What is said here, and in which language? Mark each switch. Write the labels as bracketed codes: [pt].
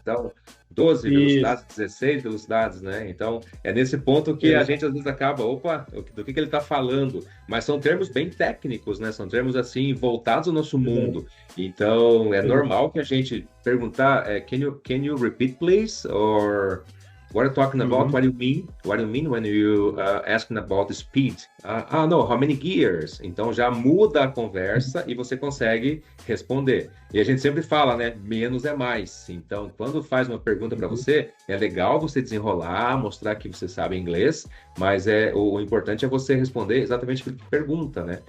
[pt] Então, 12 Isso. velocidades, 16 velocidades, né? Então, é nesse ponto que a gente às vezes acaba, opa, do que ele está falando? Mas são termos bem técnicos, né? São termos assim voltados ao nosso mundo. Então, é normal que a gente perguntar, [en] can you repeat please? Or what are you talking about? What do you mean? What do you mean when you asking about the speed? No, how many gears? [pt] Então já muda a conversa e você consegue responder. E a gente sempre fala, né? Menos é mais. Então, quando faz uma pergunta para você, é legal você desenrolar, mostrar que você sabe inglês, mas o importante é você responder exatamente o que pergunta, né?